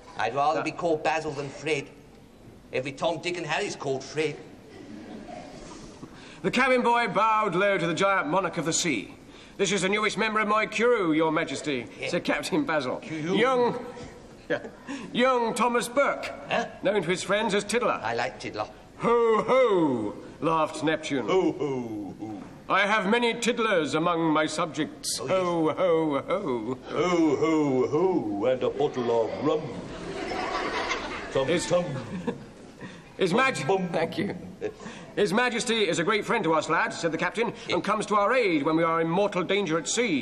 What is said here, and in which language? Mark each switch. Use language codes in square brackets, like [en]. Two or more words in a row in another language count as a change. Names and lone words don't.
[en] I'd rather be called Basil than Fred. Every Tom, Dick and Harry's called Fred. The cabin boy bowed low to the giant monarch of the sea. This is the newest member of my crew, Your Majesty, said Captain Basil. Young Thomas Burke, known to his friends as Tiddler. I like Tiddler. Ho, ho, laughed Neptune. Ho, ho, ho. I have many tiddlers among my subjects. Ho, ho, ho. Ho, ho, ho, and a bottle of rum. Thank you. His Majesty is a great friend to us, lads, said the captain, and comes to our aid when we are in mortal danger at sea.